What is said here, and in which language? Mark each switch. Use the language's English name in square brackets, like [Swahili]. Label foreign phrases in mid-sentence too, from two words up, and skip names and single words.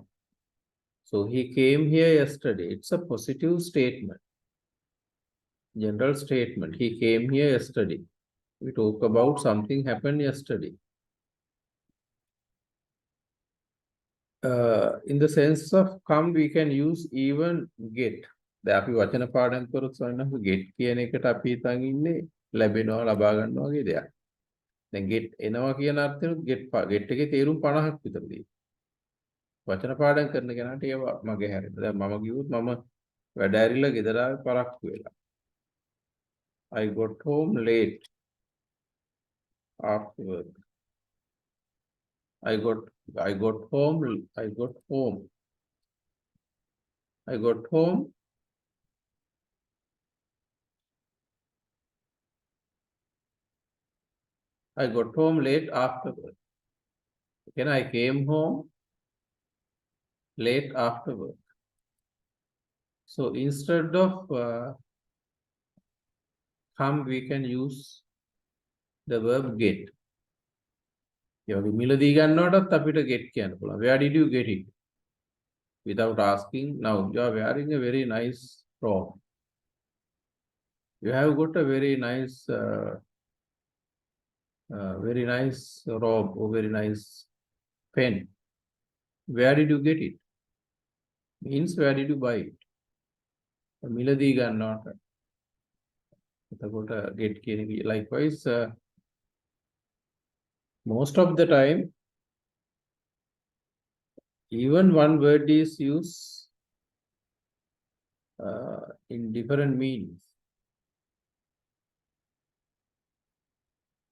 [English] So he came here yesterday. It's a positive statement, general statement. He came here yesterday. We talk about something happened yesterday. In the sense of come, we can use even get. [Sinhala] දැන් අපි වචන පාඩම් කරොත් සොයනහම get කියන එකට අපි හිතන් ඉන්නේ ලැබෙනවා ලබා ගන්නවා වගේ දෙයක්. දැන් get එනවා කියන අර්ථයෙන් get එකේ තේරුම් 50ක් විතර තියෙනවා. වචන පාඩම් කරන කෙනාට ඒවා මගේ හැරෙනවා. දැන් මම කිව්වොත් මම වැඩ ඇරිලා ගෙදර ආවේ පරක්කු වෙලා. [English] I got home late after work. I got home. I got home late after work. Again, I came home late after work. So instead of come, we can use the verb get. [Sinhala] මිලදී ගන්නවටත් අපිට get කියන්න පුළුවන්. [English] Where did you get it? Without asking. Now you are wearing a very nice robe. You have got a very nice robe or very nice pen. Where did you get it? Means where did you buy it? [Sinhala] මිලදී ගන්නවට. එතකොට get කියන එක likewise. [English] Most of the time, even one word is used in different meanings.